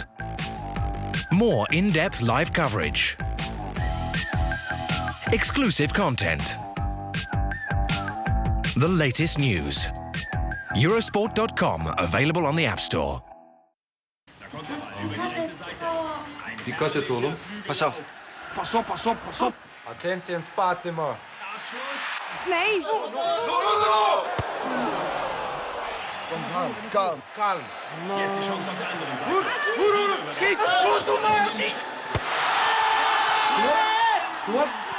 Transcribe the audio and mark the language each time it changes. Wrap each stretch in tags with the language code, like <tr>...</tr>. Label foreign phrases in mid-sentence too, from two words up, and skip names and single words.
<en>More in-depth live coverage. Exclusive content. The latest news. Eurosport.com, available on the App Store.</en> <tr>Dikkat et oğlum.</tr> <nl>Pass op. Pas op, pas op, pas op. Attentie in spate, maar. Nee. Kom, kalm. Kalm.</nl> <de>Jetzt die Chance auf der anderen Seite.</de> <nl>Schiet, shoot, doe maar. Precies. Kom op.</nl>